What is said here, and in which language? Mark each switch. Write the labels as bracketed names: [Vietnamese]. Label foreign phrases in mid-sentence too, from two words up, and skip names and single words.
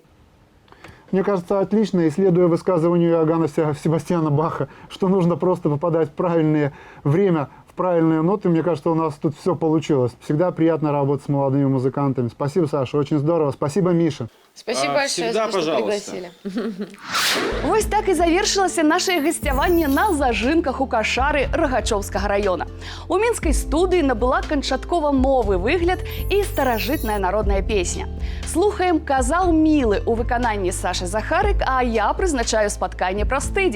[Russian] Мне кажется, отлично, и следуя высказыванию Иоганна Себастьяна Баха, что нужно просто попадать в правильное время, в правильные ноты, мне кажется, у нас тут все получилось. Всегда приятно работать с молодыми музыкантами. Спасибо, Саша, очень здорово. Спасибо, Миша. Спасибо большое, всегда за то, что пожалуйста. пригласили. [Belarusian] Вось так і завершылася наше гасцяванне на зажынках у кашары Рагачоўскага района. У мінскай студыі набыла канчаткова новы выгляд і старажытная народная песня. Слухаем «Казал мілы» у выкананні Сашы Захарык, а я прызначаю спатканне праз тыдзень.